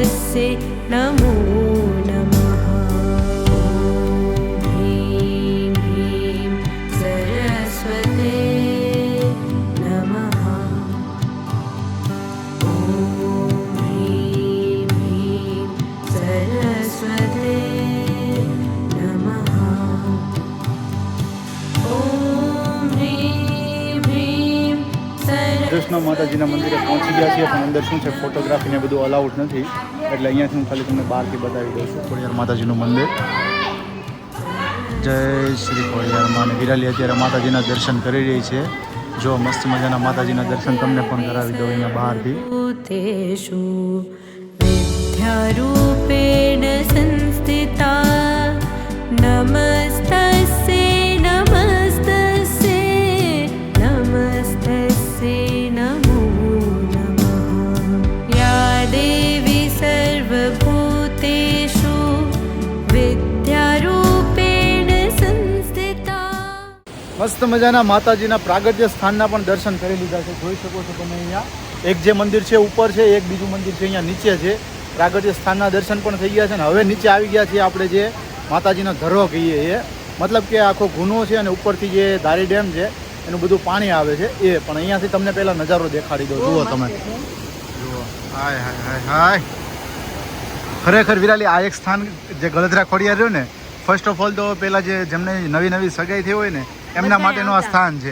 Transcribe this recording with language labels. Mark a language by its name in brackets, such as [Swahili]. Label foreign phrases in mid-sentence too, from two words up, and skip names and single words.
[Sanskrit] तस्यै नमो नमः ह्रीं ह्रीं सरस्वते नमः ॐ ह्रीं ह्रीं सरस्वते नमः ॐ ह्रीं ह्रीं [Gujarati] કૃષ્ણ માતાજીના મંદિરે પહોંચી ગયા છીએ પણ અંદર શું છે ફોટોગ્રાફી ને બધું અલાઉડ નથી એટલે અહીંયાથી હું ખાલી તમને બહારથી બતાવી દઉં છું ખોડિયાર માતાજીનું મંદિર જય શ્રી ખોડિયાર માં અને વિરાલી અત્યારે માતાજીના દર્શન કરી રહી છે જો મસ્ત મજાના માતાજીના દર્શન તમને પણ કરાવી દઉં અહીંયા બહારથી [Sanskrit] भूतेषु विद्यारूपेण संस्थिता नमस्तस्यै नमस्तस्यै नमस्तस्यै नमो नमः या देवी सर्वभूतेषु विद्यारूपेण संस्थिता [Gujarati] મસ્ત મજાના માતાજીના પ્રાગટ્ય સ્થાનના પણ દર્શન કરી લીધા છે જોઈ શકો છો તમે અહીંયા એક જે મંદિર છે ઉપર છે એક બીજું મંદિર છે અહીંયા નીચે છે પ્રાગટ્ય સ્થાનના દર્શન પણ થઈ ગયા છે ને હવે નીચે આવી ગયા છીએ આપણે જે માતાજીનો ધરો કહીએ એ મતલબ કે આખો ગુનો છે અને ઉપરથી જે ધારી ડેમ છે એનું બધું પાણી આવે છે એ પણ અહીંયાથી તમને પહેલાં નજારો દેખાડી દો જુઓ તમે જુઓ હાય હાય હાય હાય ખરેખર વિરાલી આ એક સ્થાન જે ગળધરા ખોડિયાર રહ્યું ને [English] first of all [Gujarati] તો પહેલાં જે જેમને નવી નવી સગાઈ થઈ હોય ને એમના માટેનું આ સ્થાન છે